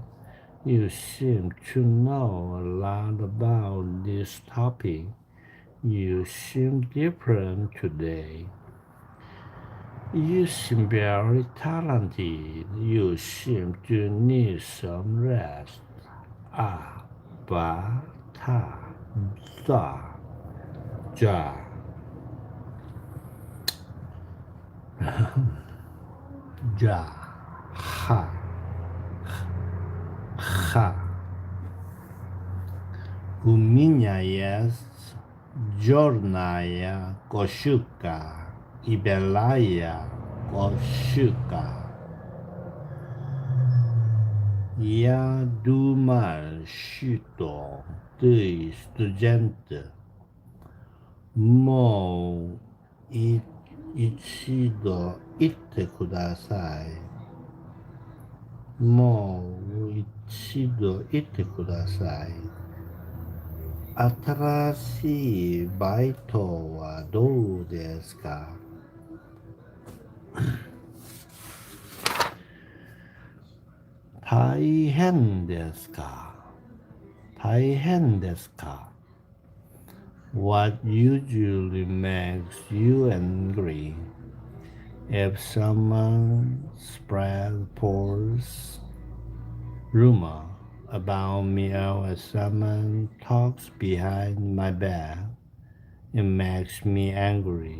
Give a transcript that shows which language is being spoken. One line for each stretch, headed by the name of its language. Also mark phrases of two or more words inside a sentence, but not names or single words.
English: You seem to know a lot about this topic. You seem different today. You seem very talented. You seem to need some rest. ba, ta, za, ja, ja, ha, ha.
Russian: U меня есть черная кошка и белая кошка. Я думал, что ты студент.
Japanese: もう 一度 いて ください. もう 一度 いて ください. 新しい バイト は どう です か? 大変 です か? 大変 です か?
English: What usually makes you angry? If someone spreads rumor about me or someone talks behind my back, it makes me angry.